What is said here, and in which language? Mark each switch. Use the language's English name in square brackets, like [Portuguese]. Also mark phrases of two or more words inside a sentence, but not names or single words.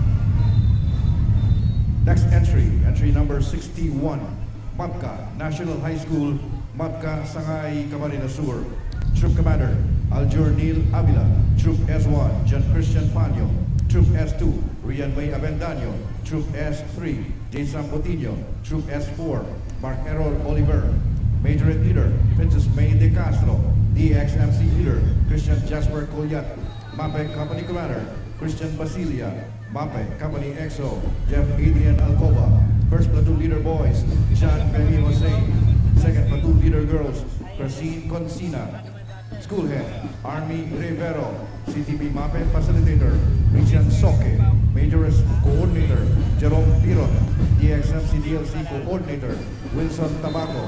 [English] Next entry, entry number 61, MAPCA National High School, MAPCA Sangay, Camarines Sur. Troop Commander, Aljur Neil Avila. Troop S1, John Christian Panyo. Troop S2, Rian May Avendaño. Troop S3, Jason Botillo. Troop S4, Mark Errol Oliver. Majorette Leader, Princess May De Castro. DXMC Leader, Christian Jasper Colyat. MAPE Company Commander, Christian Basilia. MAPE Company XO, Jeff Adrian Alcoba. First Platoon Leader Boys, John Benny Hossein. Second Platoon Leader Girls, Christine Consina. School Head, Army Rivero. CTP MAPE Facilitator, Richard Soke. Majors Coordinator, Jerome Piron. DXMC DLC Coordinator, Wilson Tabaco.